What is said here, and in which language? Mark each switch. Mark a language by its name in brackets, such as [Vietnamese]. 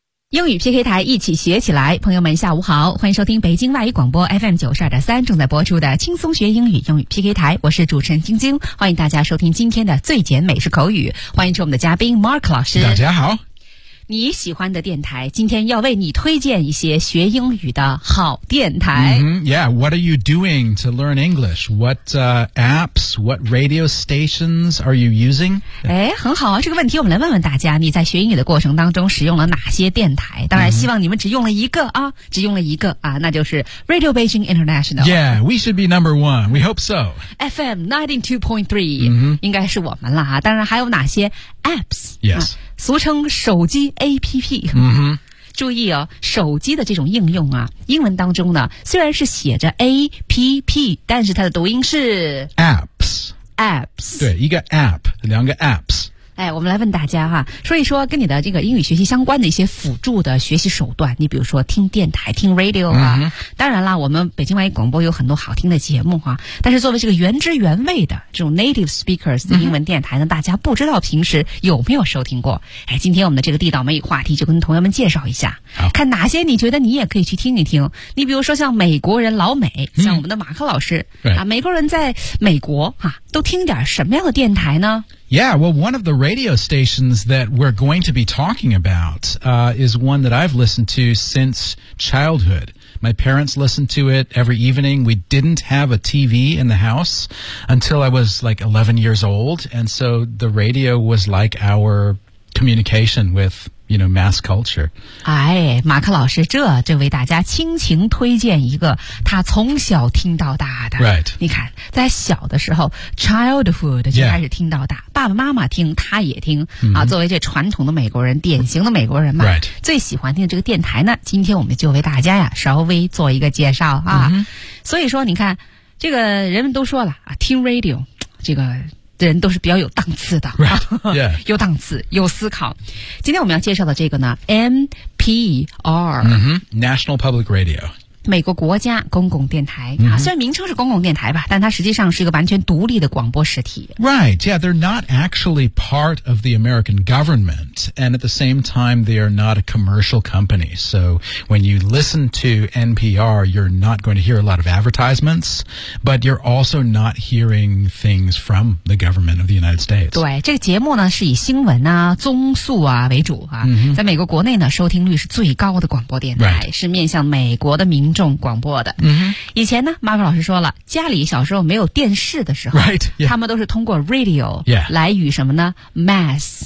[Chinese] 英语 PK 台一起学起来，朋友们下午好，欢迎收听北京外语广播 FM92.3 正在播出的轻松学英语英语 PK 台，我是主持人晶晶，欢迎大家收听今天的最简美式口语，欢迎出我们的嘉宾 Mark 老师。大家好。你喜欢的电台今天要为你推荐一些学英语的好电台。 [English] What are you doing to learn English? What apps, what radio stations are you using? [Chinese] 诶，很好啊，这个问题我们来问问大家，你在学英语的过程当中使用了哪些电台？当然希望你们只用了一个啊，只用了一个啊，那就是 Radio Beijing International. [English] Yeah, we should be number one. We hope so. [Chinese] FM 92.3,、mm-hmm. 应该是我们了啊，当然还有哪些 apps? [English] Yes.、 [Chinese] 啊俗称手机 APP、 mm-hmm. 注意哦，手机的这种应用啊，英文当中呢虽然是写着 APP， 但是它的读音是 [English] Apps Apps， [Chinese] 对，一个 App， 两个 Apps。哎，我们来问大家哈，说一说跟你的这个英语学习相关的一些辅助的学习手段，你比如说听电台，听 Radio 啊、mm-hmm. 当然啦，我们北京外语广播有很多好听的节目哈，但是作为这个原汁原味的这种 native speakers 的英文电台呢、mm-hmm. 大家不知道平时有没有收听过。哎，今天我们的这个地道美语话题就跟同学们介绍一下，看哪些你觉得你也可以去听一听。你比如说像美国人老美、mm-hmm. 像我们的马克老师、 [English] right. [Chinese] 啊，美国人在美国哈、啊，都听点什么样的电台呢？ [English] Yeah, well, one of the radio stations that we're going to be talking about, is one that I've listened to since childhood. My parents listened to it every evening. We didn't have a TV in the house until I was like 11 years old. And so the radio was like our communication with, you know, mass culture. [Chinese] 哎，马克老师，这为大家倾情推荐一个他从小听到大的。 [English] Right. [Chinese] 你看，在小的时候 ,childhood 就开始听到大。 [English] Yeah. [Chinese] 爸爸妈妈听，他也听、mm-hmm. 啊。作为这传统的美国人，典型的美国人嘛， [English] right. [Chinese] 最喜欢听这个电台呢。今天我们就为大家呀稍微做一个介绍啊。 Mm-hmm. 所以说，你看，这个人们都说了啊，听 radio， 这个人都是比较有档次的， [English] right. yeah. [Chinese] 有档次，有思考。今天我们要介绍的这个呢 ，NPR、 [English] mm-hmm. National Public Radio。 [Chinese] 美国国家公共电台、 mm-hmm. 啊，虽然名称是公共电台吧，但它实际上是一个完全独立的广播实体。 [English] Right, yeah, they're not actually part of the American government, and at the same time, they are not a commercial company. So when you listen to NPR, you're not going to hear a lot of advertisements, but you're also not hearing things from the government of the United States. [Chinese] 对，这个节目呢是以新闻啊、综述啊为主啊， mm-hmm. 在美国国内呢收听率是最高的广播电台， [English] right. [Chinese] 是面向美国的民众广播的。 Mm-hmm. 以前呢 ，Mark 老师说了，家里小时候没有电视的时候， [English] right, yeah. [Chinese] 他们都是通过 radio、 [English] yeah. [Chinese] 来与什么呢 ？mass、